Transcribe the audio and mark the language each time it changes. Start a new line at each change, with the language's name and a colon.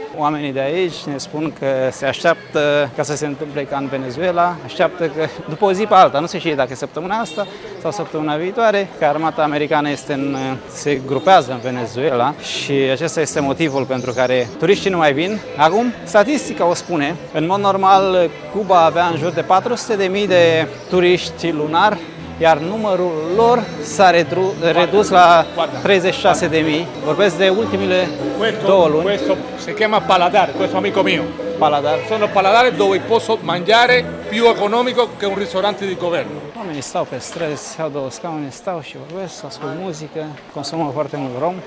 Romanian: Oamenii de aici ne spun că se așteaptă ca să se întâmple ca în Venezuela, așteaptă că după o zi pe alta, nu se știe dacă e săptămâna asta sau săptămâna viitoare, că armata americană se grupează în Venezuela și acesta este motivul pentru care turiștii nu mai vin. Acum, statistica o spune, în mod normal Cuba avea în jur de 400.000 de turiști lunar, iar numărul lor s-a redus la 36.000. Vorbesc de ultimile 2 luni.
Italian: Questo se chiama paladar, questo amico mio. Paladar. Sono paladari dove posso mangiare più economico che un ristorante di governo.
Romanian: Oamenii stau pe străzi, au 2 scaune, stau și vorbesc, ascult muzică, consumă foarte mult rom.